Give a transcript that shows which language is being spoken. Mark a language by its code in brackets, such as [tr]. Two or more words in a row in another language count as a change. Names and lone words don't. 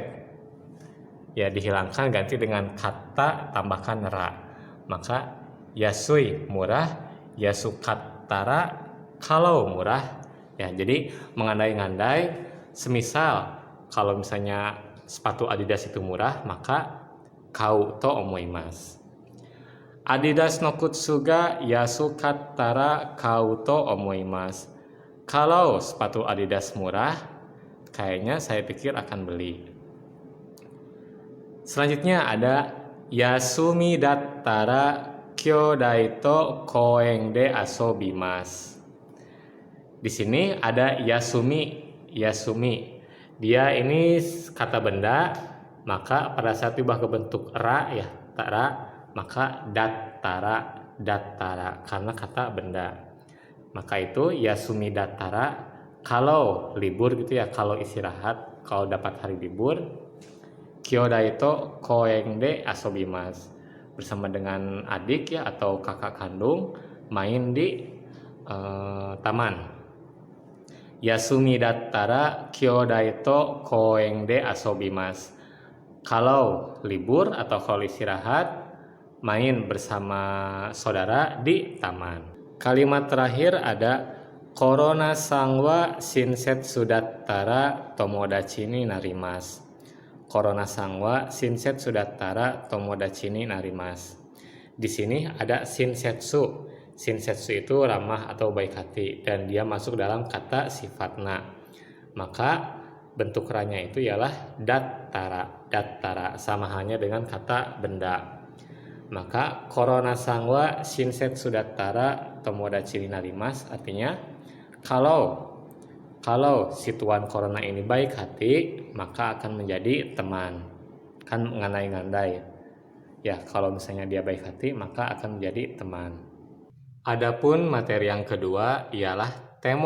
[id] Ya, dihilangkan ganti dengan kata tambahkan ra. Maka yasui murah, yasukattara kalau murah. Ya, jadi mengandai-ngandai semisal kalau misalnya sepatu Adidas itu murah, maka [ja] 買うと思います. アディダスの靴が安かったら買うと思います. [id] Kalau sepatu Adidas murah, kayaknya saya pikir akan beli. Selanjutnya ada [ja] 休みだったら兄弟と公園で遊びます. [id] Di sini ada yasumi. Dia ini kata benda, maka pada saat diubah ke bentuk ra ya, tara, maka dattara karena kata benda. Maka itu [ja] 休みだったら [id] kalau libur gitu ya, kalau istirahat, kalau dapat hari libur. [ja] 兄弟と公園で遊びます, [id] bersama dengan adik ya atau kakak kandung main di taman. [ja] 休みだったら兄弟と公園で遊びます. [id] Kalau libur atau kalau istirahat, main bersama saudara di taman. Kalimat terakhir ada [ja] コロナさんは親切だったら友達になります. コロナさんは親切だったら友達になります. [id] Di sini ada shinsetsu. Shinsetsu itu ramah atau baik hati dan dia masuk dalam kata sifatna. Maka bentuk ra-nya itu ialah dattara sama halnya dengan kata benda. Maka [ja] コロナさんは親切だったら友達になります [id] artinya kalau si tuan corona ini baik hati, maka akan menjadi teman. Kan ngandai-ngandai. Ya, kalau misalnya dia baik hati, maka akan menjadi teman. Adapun materi yang kedua ialah temo.